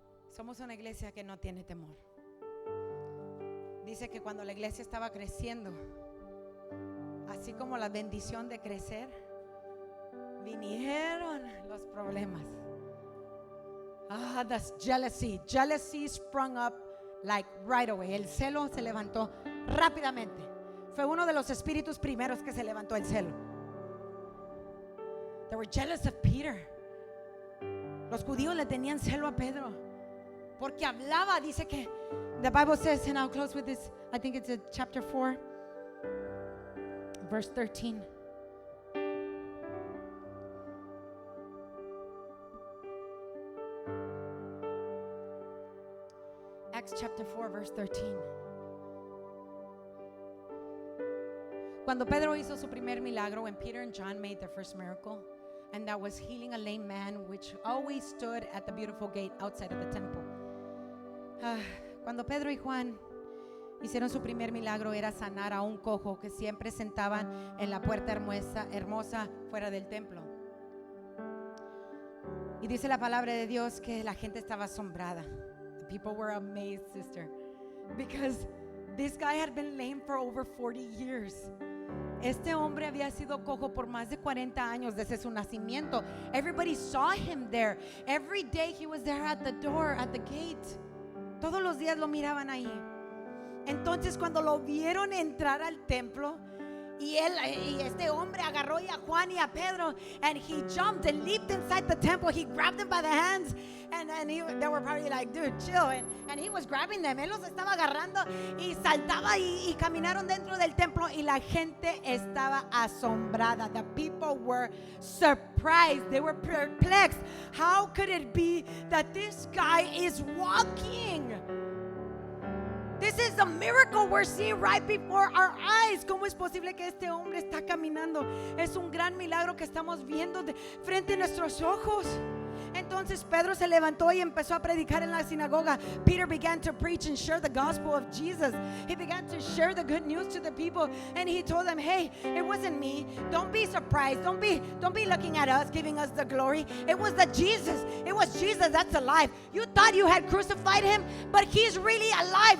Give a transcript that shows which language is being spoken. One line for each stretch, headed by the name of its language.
Spanish: Somos una iglesia que no tiene temor. Dice que cuando la iglesia estaba creciendo, así como la bendición de crecer, vinieron los problemas.
English: That's jealousy. Jealousy sprung up like right away.
Spanish: El celo se levantó rápidamente. Fue uno de los espíritus primeros que se levantó, el celo.
English: They were jealous of Peter.
Spanish: Los judíos le tenían celo a Pedro porque hablaba. Dice que
English: the Bible says, and I'll close with this, I think it's in chapter 4 verse 13. Acts chapter 4 verse 13.
Spanish: Cuando Pedro hizo su primer milagro,
English: when Peter and John made their first miracle, and that was healing a lame man which always stood at the beautiful gate outside of the temple.
Spanish: Cuando Pedro y Juan hicieron su primer milagro, era sanar a un cojo que siempre sentaban en la puerta hermosa fuera del templo. Y dice la palabra de Dios que la gente estaba asombrada.
English: The people were amazed, sister, because this guy had been lame for over 40 years.
Spanish: Este hombre había sido cojo por más de 40 años desde su nacimiento.
English: Everybody saw him there. Every day he was there at the door, at the gate.
Spanish: Todos los días lo miraban ahí. Entonces cuando lo vieron entrar al templo, y este hombre agarró a Juan y a Pedro,
English: and he jumped and leaped inside the temple. He grabbed them by the hands, and they were probably like, dude, chill. And he was grabbing them.
Spanish: Él los estaba agarrando y saltaba y caminaron dentro del templo, y la gente estaba asombrada.
English: The people were surprised. They were perplexed. How could it be that this guy is walking? This is a miracle we're seeing right before our eyes.
Spanish: ¿Cómo es posible que este hombre está caminando? Es un gran milagro que estamos viendo de frente a nuestros ojos. Entonces Pedro se levantó y empezó a predicar en la sinagoga.
English: Peter began to preach and share the gospel of Jesus. He began to share the good news to the people, and he told them, hey, it wasn't me. Don't be surprised. Don't be looking at us, giving us the glory. It was Jesus. It was Jesus that's alive. You thought you had crucified him, but he's really alive.